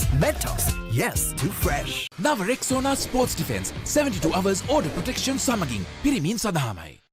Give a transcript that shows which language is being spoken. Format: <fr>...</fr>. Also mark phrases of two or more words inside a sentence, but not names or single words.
<en>Mentos, yes to fresh.</en> <si>Nava Rexona Sports Defense</si> <en>72 hours order protection</en> <si>සමගින් පිරිමින් සඳහාමයි.</si>